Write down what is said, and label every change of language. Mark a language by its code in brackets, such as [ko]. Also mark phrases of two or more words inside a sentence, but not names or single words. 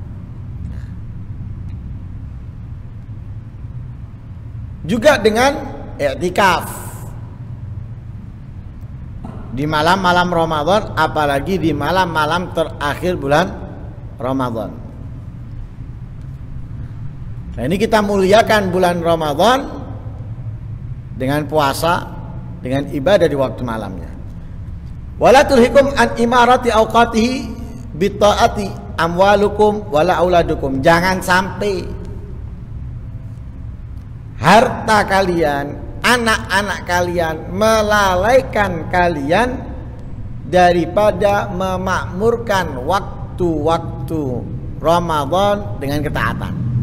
[id] Juga dengan i'tikaf di malam-malam Ramadan, apalagi di malam-malam terakhir bulan Ramadan. Nah, ini kita muliakan bulan Ramadan dengan puasa, dengan ibadah di waktu malamnya. [ar] ولا تلهكم عن عمارة أوقاته بالطاعة أموالكم ولا أولادكم. [id] Jangan sampai harta kalian, anak-anak kalian melalaikan kalian daripada memakmurkan waktu-waktu Ramadan dengan ketaatan.